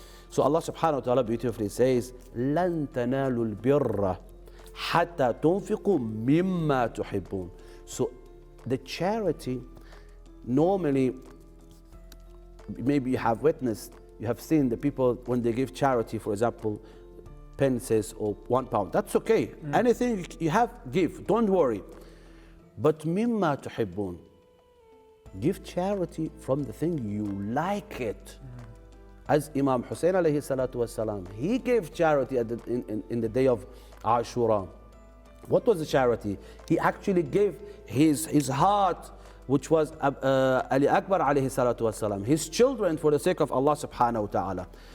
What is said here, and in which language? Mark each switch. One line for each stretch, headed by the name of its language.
English: So Allah subhanahu wa ta'ala beautifully says,
Arabic: لَن تَنَالُوا الْبِرَّ حَتَّى تُنْفِقُوا مِمَّا تُحِبُّونَ.
English: So the charity, normally, maybe you have witnessed, you have seen the people when they give charity, for example, pences or £1. That's okay. Anything you have, give. Don't worry.
Arabic: But مِمَّا تُحِبُّونَ.
English: Give charity from the thing you like it. As Imam Hussein alayhi salatu wasalam, he gave charity in the day of Ashura. What was the charity? He actually gave his heart, which was Ali Akbar alayhi salatu wasalam, his children, for the sake of Allah subhanahu wa ta'ala.